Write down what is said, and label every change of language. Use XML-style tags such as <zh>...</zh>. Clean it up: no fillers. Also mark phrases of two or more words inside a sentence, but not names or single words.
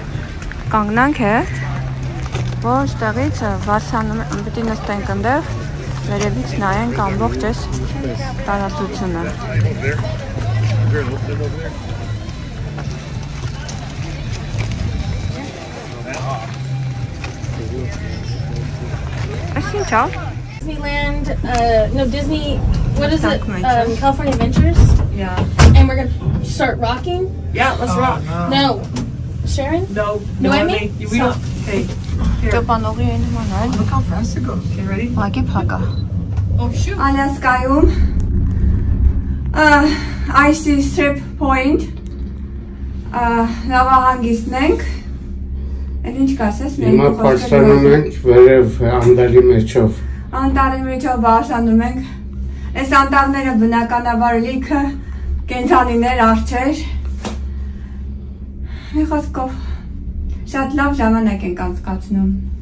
<hy>Կանգնանք հետ, որ ստեղից վարսանում, պիտի նստենք ընդեղ, Վերևից նայենք ամբողջ այս տարածությունը։ Այս ինչ է։</hy> <en>Disneyland, no Disney, what is it? California Adventures? Yeah. And we're gonna start rocking? Yeah, let's rock. No. Sharon? No. No, I mean? We don't. Hey. Here.</en> <hy>Ճոպանուղի են իմանալ։</hy> <en>Look how fast it goes. Okay, ready?</en> <hy>Ուղղակի փակա։</hy> <en>Oh, shoot.</en> <hy>Ալյասկայում Icy Strait Point նավահանգիստն ենք։ Էլ ինչ կասես, Հիմա բարձրանում ենք վերև անդալի մեջով։ Անտառի մեջով բարձրանում ենք։ Այս անտառները բնականաբար լիքը կենդանիներ, արջեր։ Մի խոսքով շատ լավ ժամանակ ենք անցկացնում։</hy>